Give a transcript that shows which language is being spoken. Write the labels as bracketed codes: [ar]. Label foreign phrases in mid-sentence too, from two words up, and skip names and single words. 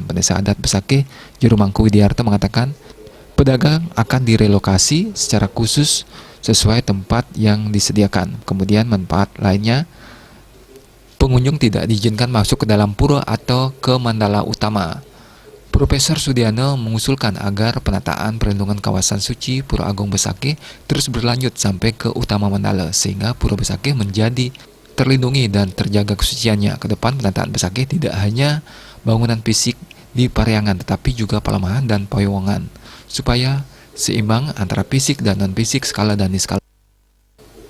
[id] Desa Adat Besakih Jero Mangku Widiarto mengatakan pedagang akan direlokasi secara khusus sesuai tempat yang disediakan. Kemudian manfaat lainnya, pengunjung tidak diizinkan masuk ke dalam pura atau ke mandala utama. Profesor Sudiano mengusulkan agar penataan perlindungan kawasan suci Pura Agung Besakih terus berlanjut sampai ke utama mandala, sehingga Pura Besakih menjadi terlindungi dan terjaga kesuciannya. Ke depan penataan Besakih tidak hanya bangunan fisik di Pariangan, tetapi juga Palemahan dan Payawangan, supaya seimbang antara fisik dan non-fisik, skala dan niskala.